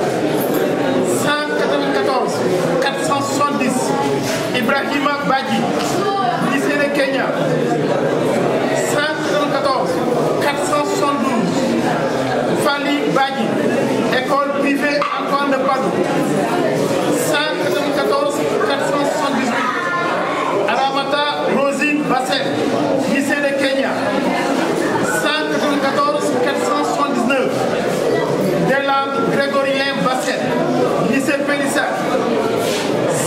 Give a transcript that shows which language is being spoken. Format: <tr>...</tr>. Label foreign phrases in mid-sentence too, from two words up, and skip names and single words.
<fr>194 470, Ibrahima Badji, lycée de Kenya. 194 472, Fali Badji, école privée Antoine de Padoue. 194 478, Aramata Rosine Basset, lycée de Kenya. 194 479, Delan Grégorien Basset, lycée Pélissac.</fr>